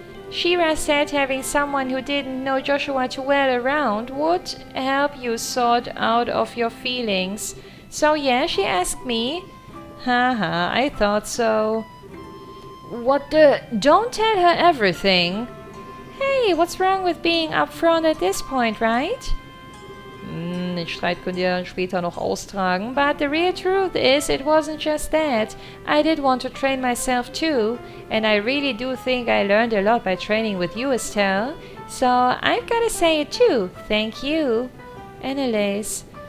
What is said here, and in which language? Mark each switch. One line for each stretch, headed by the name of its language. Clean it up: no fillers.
English: She-Ra said having someone who didn't know Joshua too well around would help you sort out of your feelings. So yeah, she asked me. Haha, I thought so. What the? Don't tell her everything. Hey, what's wrong with being upfront at this point, right?
German: Den Streit könnt ihr dann später noch austragen.
English: But the real truth is, it wasn't just that. I did want to train myself too, and I really do think I learned a lot by training with you, Estelle. So I've gotta say it too. Thank you, Annelies.